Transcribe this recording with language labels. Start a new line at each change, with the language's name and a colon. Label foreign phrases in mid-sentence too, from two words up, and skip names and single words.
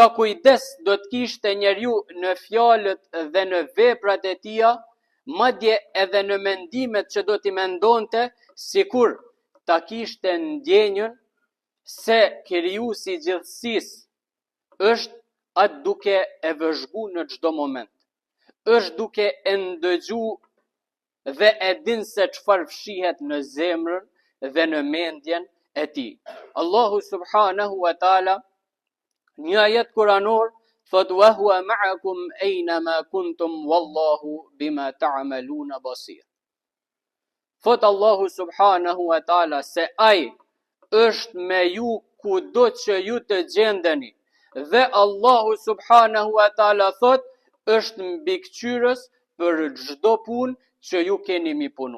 Albanian: kujdes do të kishte njeriu në fjalët dhe në veprat e tija, madje edhe në mendimet që do t'i mendonte, sikur ta kishte ndjenjën se krijuesi i gjithësisë është atë duke e vëzhgu në çdo moment, është duke e ndëgju dhe e din se çfarë fshihet në zemrën dhe në mendjen e tij. Allahu
Arabic: سبحانه وتعالى
Albanian: një ajet kuranor thot:
Arabic: وهو معكم أين ما كنتم والله بما تعملون بصير.
Albanian: Thot Allahu
Arabic: سبحانه وتعالى
Albanian: se ai është me ju kudo që ju të gjendeni, dhe Allahu
Arabic: سبحانه وتعالى
Albanian: thot është mbikëqyrës për çdo punë që ju keni mi punu.